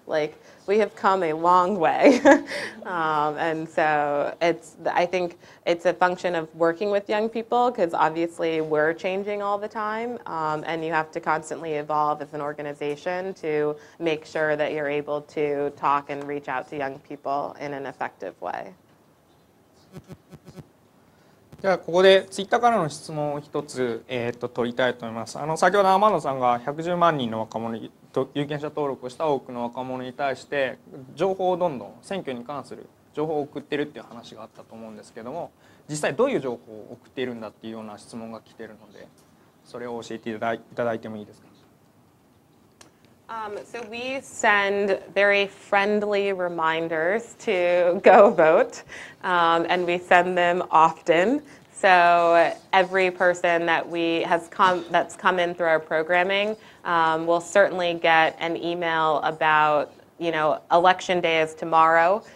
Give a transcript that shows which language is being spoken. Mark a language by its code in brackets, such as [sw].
[en] Like we have come a long way, and so I think it's a function of working with young people, because obviously we're changing all the time, and you have to constantly evolve as an organization to make sure that you're able to talk and reach out to young people in an effective way. [ja] じゃあここでツイッターからの質問を一つ、取りたいと思います。先ほどアマンダさんが110万人の若者に有権者登録をした多くの若者に対して情報をどんどん選挙に関する情報を送ってるっていう話があったと思うんですけども、実際どういう情報を送っているんだっていうような質問が来ているので、それを教えていただいてもいいですか。 [en] So we send very friendly reminders to go vote, and we send them often. So every person that's come in through our programming will certainly get an email about, election day is tomorrow.